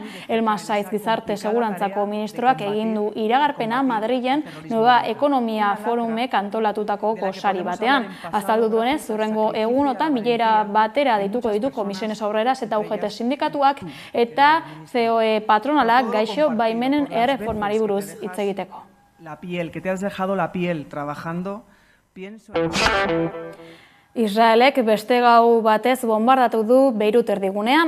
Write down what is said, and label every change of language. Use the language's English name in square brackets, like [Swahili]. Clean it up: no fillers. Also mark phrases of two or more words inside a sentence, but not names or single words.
[Basque] Elma Saiz Gizarte Segurantzako ministroak egin du iragarpena Madrilen Nueva Ekonomia Forumek antolatutako gosari batean. Azaldu duenez, hurrengo egunotan bilera batera dituko ditu Comisiones Obreras eta UGT sindikatuak eta COE patronalak gaixo baimenen erreformari buruz hitz egiteko. [Spanish] La piel, que te has dejado la piel trabajando, pienso... [Basque] Israelek beste gau batez bombardatu du Beirut erdigunean.